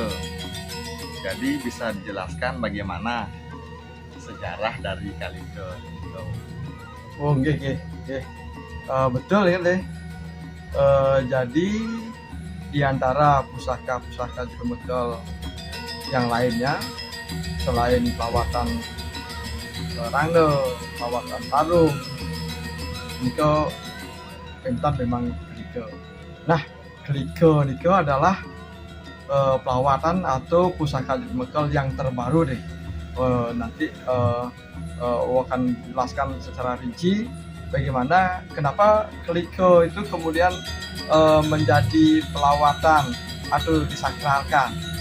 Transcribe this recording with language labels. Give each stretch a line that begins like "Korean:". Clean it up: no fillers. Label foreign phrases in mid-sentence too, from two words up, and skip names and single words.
Indonesian: Jadi bisa dijelaskan bagaimana sejarah dari Kalike itu. Oh, nggih. Betul ya deh. Jadi di antara pusaka-pusaka Jeremekal yang lainnya, selain pelawatan rangda, pelawatan tarung, itu pentas memang Kalike. Nah, Kalike itu adalah pelawatan atau pusaka Jeremekal yang terbaru deh. Nanti akan jelaskan secara rinci bagaimana kenapa Kalike itu kemudian menjadi pelawatan atau disakralkan.